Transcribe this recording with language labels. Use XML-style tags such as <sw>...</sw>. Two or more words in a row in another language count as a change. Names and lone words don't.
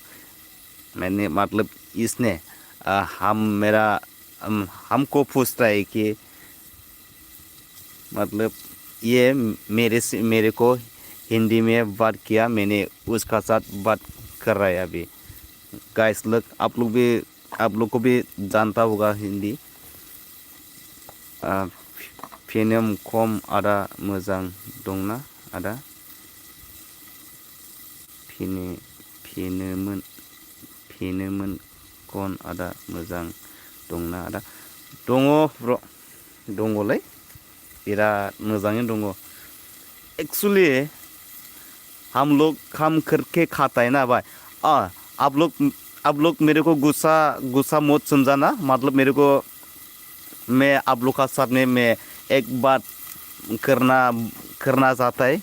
<hi>मैंने मतलब इसने हमको पूछता है कि मतलब ये मेरे को हिंदी में बात किया, मैंने उसका साथ बात कर रहा है अभी। गाइस लोग, आप लोग को भी जानता होगा हिंदी।</hi> <brx>फिनम खम आदा मोजां दंना आदा फिनोमोन कन आदा मोजां दंना आदा दङ ब्र दङलै बिराद मोजाङैनो दङ।</brx> <hi>एक्चुअली हम लोग काम करके खाता है ना भाई। आप लोग मेरे को गुस्सा गुस्सा मत समझाना। मतलब मेरे को, मैं आप लोग का साथ में मैं एक बात करना चाहता है।</hi>